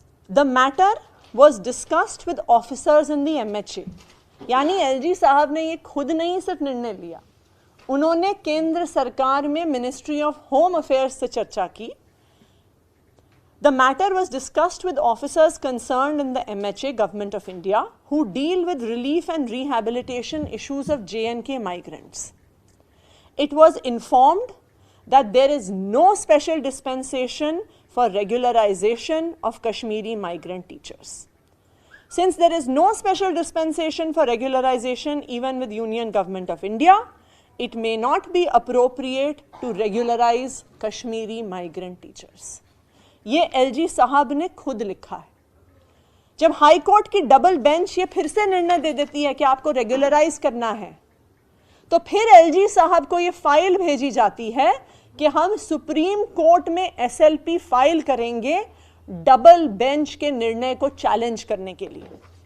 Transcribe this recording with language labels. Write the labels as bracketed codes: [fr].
[en] the matter was discussed with officers in the MHA, [hi] यानी LG साहब ने ये खुद नहीं सिर्फ निर्णय लिया, उन्होंने केंद्र सरकार में मिनिस्ट्री ऑफ होम अफेयर्स से चर्चा की। [en] The matter was discussed with officers concerned in the MHA, Government of India, who deal with relief and rehabilitation issues of J&K migrants. It was informed that there is no special dispensation for regularization of Kashmiri migrant teachers. Since there is no special dispensation for regularization even with Union Government of India, it may not be appropriate to regularize Kashmiri migrant teachers. [hi] ये LG साहब ने खुद लिखा है। जब high court की double bench ये फिर से निर्णय दे देती है कि आपको रेगुलराइज करना है, तो फिर एलजी साहब को ये फाइल भेजी जाती है कि हम सुप्रीम कोर्ट में एसएलपी फाइल करेंगे डबल बेंच के निर्णय को चैलेंज करने के लिए।